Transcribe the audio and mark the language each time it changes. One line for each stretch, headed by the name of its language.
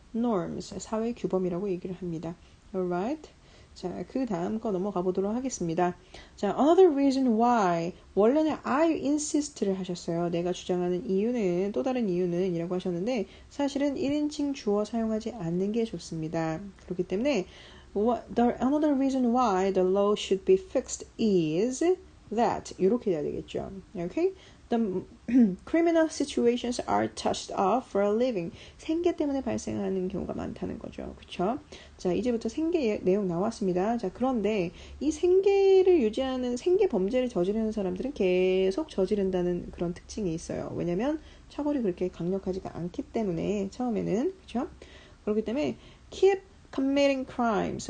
Korean: norms, 사회 규범이라고 얘기를 합니다.
English: Alright.
Korean: 자, 그 다음 거 넘어가 보도록 하겠습니다. 자,
English: another reason why.
Korean: 원래는
English: I insist
Korean: 를 하셨어요. 내가 주장하는 이유는, 또 다른 이유는 이라고 하셨는데, 사실은 1인칭 주어 사용하지 않는 게 좋습니다. 그렇기 때문에,
English: another reason why the law should be fixed is that.
Korean: 이렇게 해야 되겠죠.
English: Okay? The criminal situations are touched off for a living.
Korean: 생계 때문에 발생하는 경우가 많다는 거죠. 그쵸? 자, 이제부터 생계 내용 나왔습니다. 자, 그런데 이 생계를 유지하는 생계 범죄를 저지르는 사람들은 계속 저지른다는 그런 특징이 있어요. 왜냐면 처벌이 그렇게 강력하지가 않기 때문에 처음에는. 그쵸? 그렇기 때문에
English: keep committing crimes.